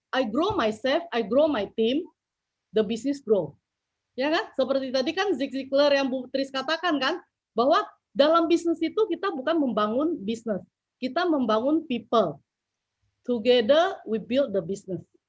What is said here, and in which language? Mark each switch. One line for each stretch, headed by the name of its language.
English: I grow myself, I grow my team, the business grow.
Indonesian: Ya kan? Seperti tadi kan Zig Ziglar yang Bu Tris katakan kan, bahwa dalam bisnis itu kita bukan membangun bisnis, kita membangun people.
English: Together we build the business.